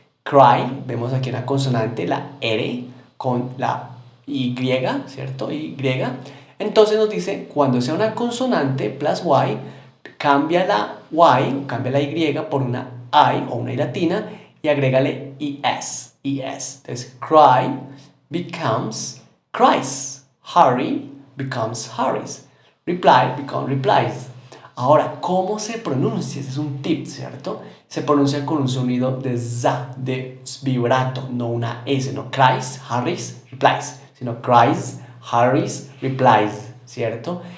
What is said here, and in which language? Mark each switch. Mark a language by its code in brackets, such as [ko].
[es] Cry, vemos aquí una consonante, la R, con la Y, ¿cierto? Y. Entonces nos dice, cuando sea una consonante plus y, cambia la Y, cambia la Y por una I o una I latina y agrégale ES. Entonces, [en] cry becomes cries. Hurry becomes hurries. Reply becomes replies. [es] Ahora, ¿cómo se pronuncia? Ese es un tip, ¿cierto? Se pronuncia con un sonido de za, de vibrato, no una S, no [en] cries, hurries, replies, [es] sino cries, hurries, replies, ¿cierto?